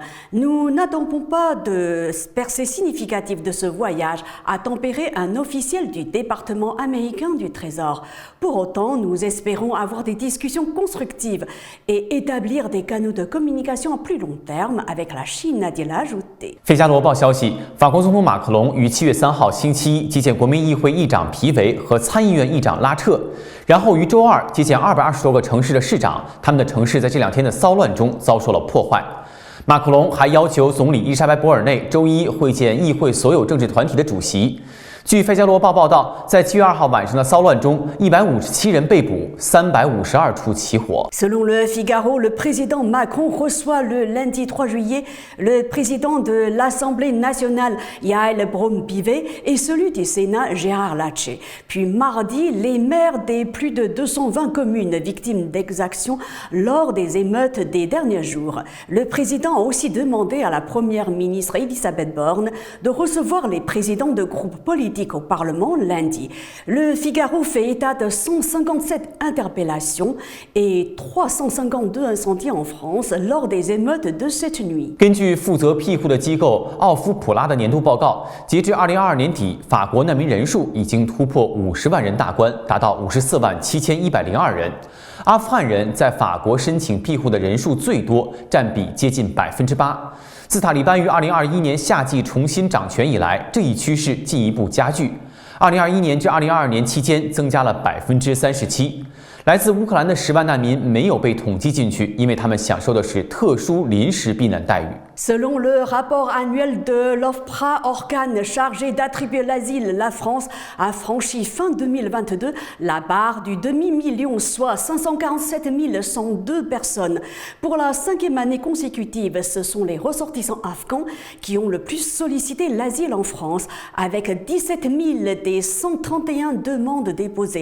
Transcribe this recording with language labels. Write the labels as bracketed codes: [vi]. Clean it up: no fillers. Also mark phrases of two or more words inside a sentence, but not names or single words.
[fr] Nous n'attendons pas de percée significative de ce voyage, a tempéré un officiel du département américain du Trésor. Pour autant, nous espérons avoir des discussions constructives et établir des canaux de communication à plus long terme avec la Chine, a-t-il ajouté. [zh] 费加罗报消息，法国总统马克龙于7月3号星期一接见国民议会议长皮维和参议院议长拉彻，然后于周二接见220多个城市的市长，他们的城市在这2天的骚乱中遭受了破坏。马克龙还要求总理伊丽莎白·博尔内周一会见议会所有政治团体的主席。据《费加罗报》报道，在7月2号晚上的骚乱中，157人被捕，352处起火。 [fr] Selon le Figaro, le président Macron reçoit le lundi 3 juillet le président de l'Assemblée nationale Yael Braun-Pivet et celui du Sénat Gérard Larcher. Puis mardi, les maires des plus de 220 communes victimes d'exactions lors des émeutes des derniers jours. Le président a aussi demandé à la première ministre Elisabeth Borne de recevoir les présidents de groupes politiques au Parlement lundi. Le Figaro fait état de 157 interpellations et 352 incendies en France lors des émeutes de cette nuit. [zh] 根据负责庇护的机构奥夫普拉的年度报告，截至2022年底，法国难民人数已经突破50万人大关，达到54万7102人。阿富汗人在法国申请庇护的人数最多，占比接近8%。自塔利班于2021年夏季重新掌权以来，这一趋势进一步加剧。2021年至2022年期间增加了37%。来自乌克兰的10万难民没有被统计进去，因为他们享受的是特殊临时避难待遇。 [fr] Selon le rapport annuel de l'OFPRA, organe chargé d'attribuer l'asile, la France a franchi fin 2022 la barre du demi-million, soit 547 102 personnes. Pour la 5e année consécutive, ce sont les ressortissants afghans qui ont le plus sollicité l'asile en France, avec 17 000 des 131 demandes déposées.